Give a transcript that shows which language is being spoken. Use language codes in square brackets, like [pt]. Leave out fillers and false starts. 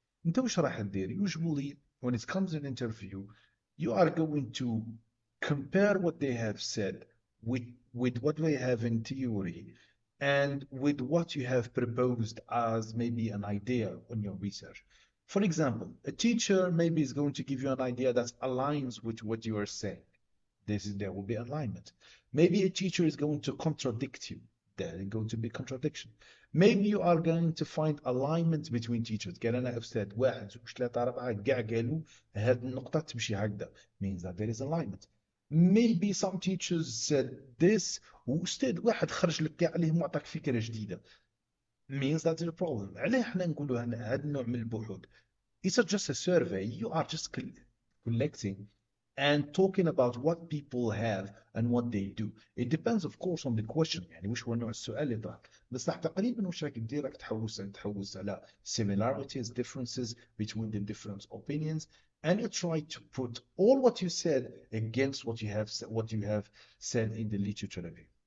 [ar] انت وش راح تدير [en] usually when it comes to an interview you are going to compare what they have said with what they have in theory and with what you have proposed as maybe an idea on your research. For example, a teacher maybe is going to give you an idea that aligns with what you are saying. There will be alignment. Maybe a teacher is going to contradict you. There is going to be contradiction. Maybe you are going to find alignment between teachers. [ar] قال أنا أستاذ واحد زوج ثلاثة أربعة كاع قالوا هذه النقطة تمشي هكذا. [en] Means that there is alignment. Maybe some teachers said this [ar] وأستاذ واحد خرج لك كاع عليهم وعطاك فكرة جديدة. [en] Means that there's a problem. [ar] علاه احنا نقولوا هذا النوع من البحوث [en] it's not just a survey. You are just collecting and talking about what people have and what they do. It depends of course on the question. [ar] يعني وش هو نوع السؤال اللي طرح. بس راح تقريبا وش راك تدير راك تحوس على [en] similarities, differences between the different opinions, and you try to put all what you said against what you have said in the literature review.